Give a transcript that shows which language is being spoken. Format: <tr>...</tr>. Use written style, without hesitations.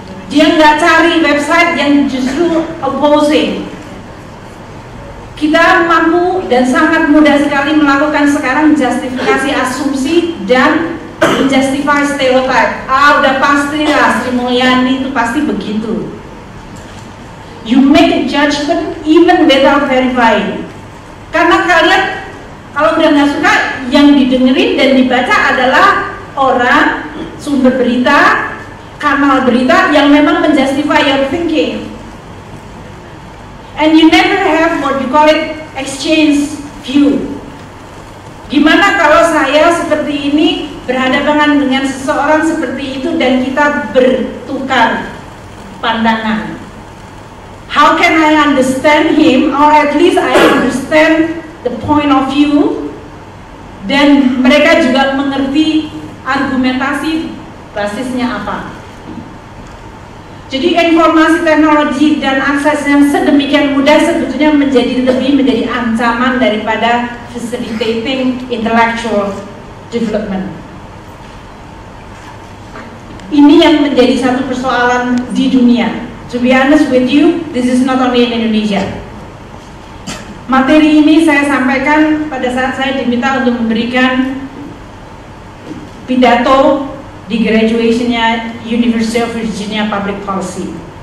<id>Dia nggak cari website yang justru opposing. Kita mampu dan sangat mudah sekali melakukan sekarang justifikasi asumsi dan menjustify stereotype. Udah pasti lah Sri Mulyani itu pasti begitu.</id> <en>You make a judgment even without verifying.</en> <id>Karena kalian kalau udah nggak suka, yang didengerin dan dibaca adalah orang, sumber berita, kanal berita yang memang menjustify</id> <en>your thinking. And you never have what you call it exchange view.</en> <id>Gimana kalau saya seperti ini berhadapan dengan seseorang seperti itu dan kita bertukar pandangan?</id> <en>How can I understand him, or at least I understand the point of view,</en> <id>dan mereka juga mengerti argumentasi basisnya apa. Jadi informasi teknologi dan akses yang sedemikian mudah sebetulnya menjadi ancaman daripada</id> <en>facilitating intellectual development.</en> <id>Ini yang menjadi satu persoalan di dunia.</id> <en>To be honest with you, this is not only in Indonesia.</en> <id>Materi ini saya sampaikan pada saat saya diminta untuk memberikan pidato di graduationnya University of Virginia Public Policy.</id>